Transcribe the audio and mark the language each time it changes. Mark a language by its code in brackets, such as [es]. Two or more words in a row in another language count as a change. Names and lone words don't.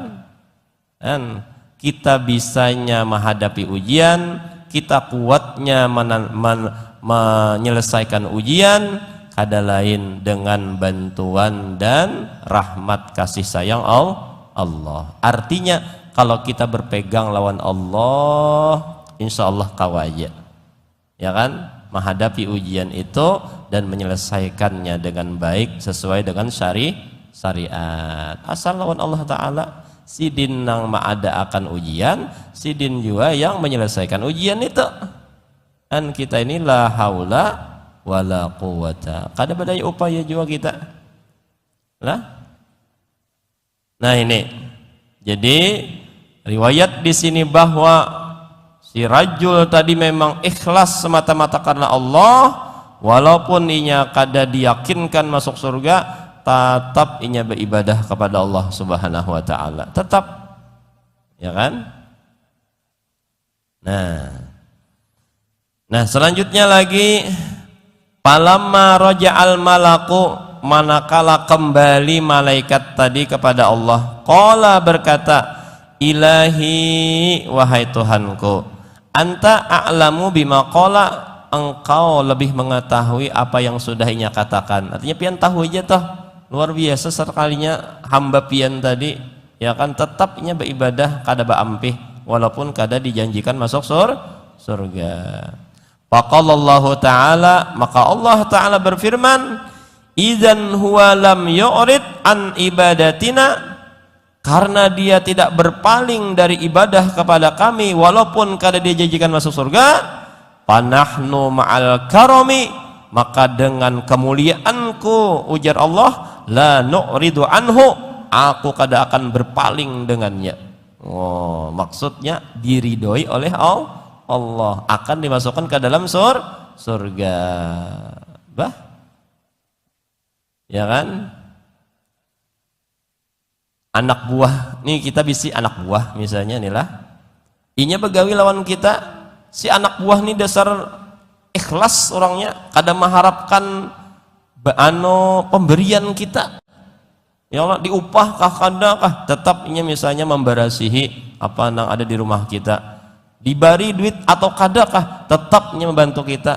[id] Dan kita bisanya menghadapi ujian, kita kuatnya menyelesaikan ujian, ada lain dengan bantuan dan rahmat kasih sayang Allah. Artinya kalau kita berpegang lawan Allah, [ar] إن شاء الله [id] kawaja, ya kan, menghadapi ujian itu dan menyelesaikannya dengan baik sesuai dengan syariat. [bjn] Asal lawan Allah Ta'ala, sidin nang ma'ada akan ujian, sidin juga yang menyelesaikan ujian itu. Dan kita ini [ar] لا حول ولا قوة, [bjn] kada badai upaya juga kita lah. [id] Nah ini, jadi riwayat di sini bahwa si rajul tadi memang ikhlas semata-mata karena Allah, walaupun [bjn] inya kada [id] diyakinkan masuk surga, tetap inya beribadah kepada Allah [ar] سبحانه وتعالى. [id] Tetap. Ya kan? Nah, selanjutnya lagi, [ar] فلما رجع الملك, [id] manakala kembali malaikat tadi kepada Allah, qala berkata, ilahi wahai Tuhanku, [ar] أنت أعلم بما قال, [id] engkau lebih mengetahui apa yang sudah inya katakan. [bjn] Artinya pian tahu aja toh, luar biasa sekalinya hamba pian tadi, ya kan, tetap inya beribadah kada baampih walaupun kada dijanjikan masuk surga. [ar] فقال الله تعالى, maka Allah Ta'ala berfirman, إذن هو لم يعرض عن عبادتنا, [id] karena dia tidak berpaling dari ibadah kepada kami walaupun kada dia janjikan masuk surga, [ar] فنحن مع الكرم, [id] maka dengan kemuliaanku, ujar Allah, [ar] لا نعرض عنه, [id] aku kada akan berpaling dengannya. Oh, maksudnya diridhoi oleh Allah, akan dimasukkan ke dalam surga. Bah, ya kan? [bjn] anak buah nih, kita bisi anak buah misalnya nih lah, inya begawi lawan kita, si anak buah nih dasar ikhlas orangnya, kada mengharapkan pemberian kita, ya Allah diupah kah kada kah, tetap inya misalnya membarasihi apa yang ada di rumah kita, diberi duit atau kada kah, tetap inya membantu kita.